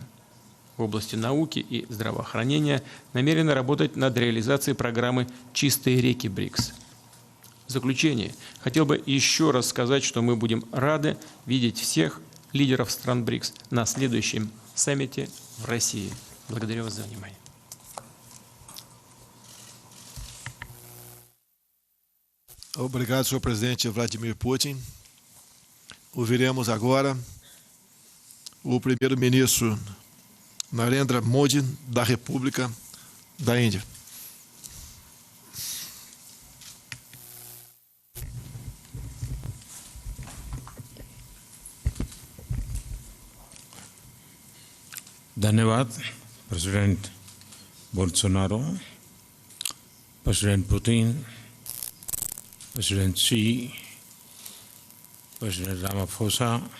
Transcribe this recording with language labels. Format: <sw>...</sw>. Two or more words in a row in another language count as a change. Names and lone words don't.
<ru>В области науки и здравоохранения намерены работать над реализацией программы «Чистые реки БРИКС». В заключение хотел бы еще раз сказать, что мы будем рады видеть всех лидеров стран БРИКС на следующем саммите в России. Благодарю вас за внимание.</ru> <pt>Obrigado, senhor presidente Vladimir Putin. Ouviremos agora o primeiro-ministro Narendra Modi, da República da Índia.</pt> <hi>धन्यवाद प्रेसिडेंट बोल्सोनारो, प्रेसिडेंट पुतिन, प्रेसिडेंट शी, प्रेसिडेंट रामाफोसा,</hi>